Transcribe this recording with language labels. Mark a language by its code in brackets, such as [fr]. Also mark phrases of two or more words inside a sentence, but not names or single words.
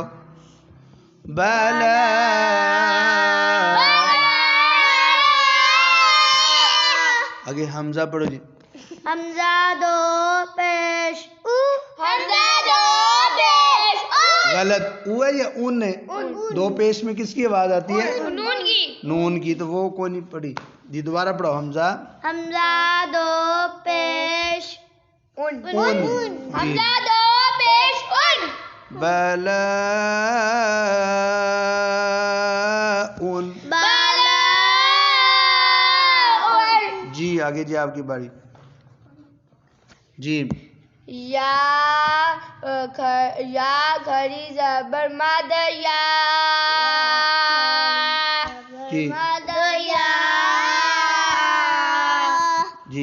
[ur] بلا آگے حمزہ پڑھو جی. حمزہ دو پیش غلط. او ہے یا اون ہے؟ دو پیش میں کس کی آواز آتی ہے؟ نون کی. تو وہ کوئی نہیں پڑھی جی. دوبارہ پڑھو. حمزہ دو پیش اون جی. دو پیش بلا اون جی. آگے جی آپ کی باری جی. یا گھڑی زبر مد یا جی جی.